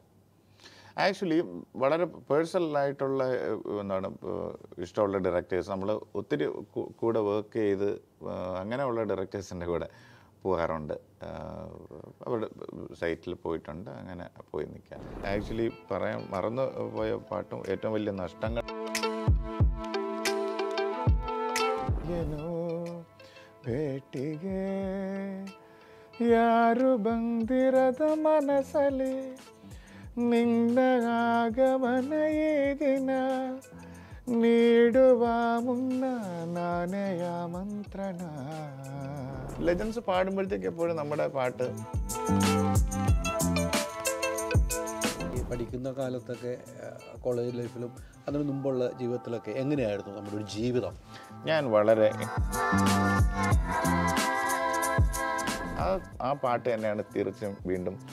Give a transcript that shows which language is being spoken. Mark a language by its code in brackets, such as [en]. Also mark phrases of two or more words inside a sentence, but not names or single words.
[ml] ആക്ച്വലി വളരെ പേഴ്സണലായിട്ടുള്ള എന്താണ് ഇഷ്ടമുള്ള ഡയറക്ടേഴ്സ് നമ്മൾ ഒത്തിരി കൂടെ വർക്ക് ചെയ്ത് അങ്ങനെയുള്ള ഡയറക്ടേഴ്സിൻ്റെ കൂടെ പോകാറുണ്ട്. അവരുടെ സൈറ്റിൽ പോയിട്ടുണ്ട്, അങ്ങനെ പോയി നിൽക്കാൻ. ആക്ച്വലി പറയാൻ മറന്നു പോയ പാട്ടും ഏറ്റവും വലിയ നഷ്ടങ്ങൾ [kn] ಭೇಟಿಗೆ ಯಾರು ಬಂದಿರದ ಮನಸಲಿ ನಿನ್ನ ಆಗಮನ ಈ ದಿನ ನೀಡುವ ಮುನ್ನ ನಾನೆಯ ಮಂತ್ರಣ. [ml] ലെജൻസ് പാടുമ്പോഴത്തേക്ക് എപ്പോഴും നമ്മുടെ പാട്ട് ഈ പഠിക്കുന്ന കാലത്തൊക്കെ [en] college life [ml] അതിന് മുമ്പുള്ള ജീവിതത്തിലൊക്കെ എങ്ങനെയായിരുന്നു നമ്മുടെ ഒരു ജീവിതം? ഞാൻ വളരെ ആ പാട്ട് തന്നെയാണ് തീർച്ചയായും വീണ്ടും.